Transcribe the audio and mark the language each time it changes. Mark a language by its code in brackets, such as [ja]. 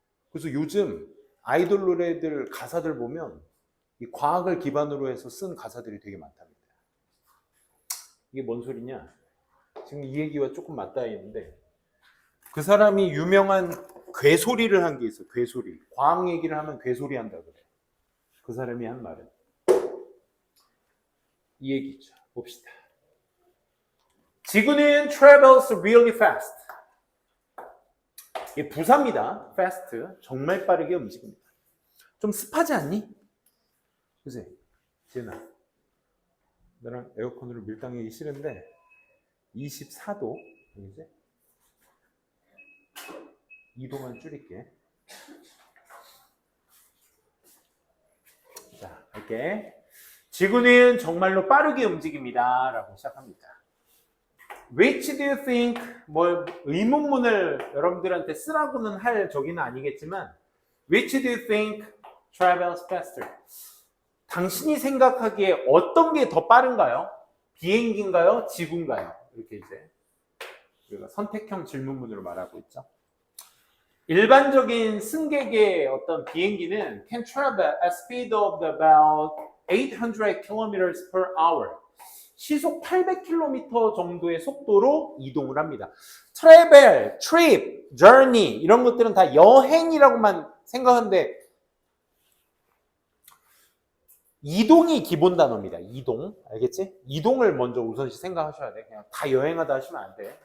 [ko] 그래서 요즘 아이돌 노래들 가사들 보면 이 과학을 기반으로 해서 쓴 가사들이 되게 많답니다. 이게 뭔 소리냐? 지금 이 얘기와 조금 맞닿아 있는데 그 사람이 유명한 괴소리를 한 게 있어. 괴소리. 과학 얘기를 하면 괴소리 한다 그래. 그 사람이 한 말은 이 얘기죠. 봅시다. 지구는 [en] travels really fast. [ko] 이게 부사입니다. fast. 정말 빠르게 움직입니다. 좀 습하지 않니? 그치? 지은아, 나랑 에어컨으로 밀당하기 싫은데 24도 이제 2도만 줄일게. 자, 할게. 지구는 정말로 빠르게 움직입니다 라고 시작합니다. [en] Which do you think, [ko] 뭐 의문문을 여러분들한테 쓰라고는 할 저기는 아니겠지만 [en] Which do you think travels faster? [ko] 당신이 생각하기에 어떤 게 더 빠른가요? 비행기인가요? 지구인가요? 이렇게 이제 우리가 선택형 질문문으로 말하고 있죠. 일반적인 승객의 어떤 비행기는 [en] can travel at speed of about 800 km per hour. [ko] 시속 800km 정도의 속도로 이동을 합니다. travel, trip, journey 이런 것들은 다 여행이라고만 생각하는데 이동이 기본 단어입니다. 이동. 알겠지? 이동을 먼저 우선시 생각하셔야 돼. 그냥 다 여행하다 하시면 안 돼.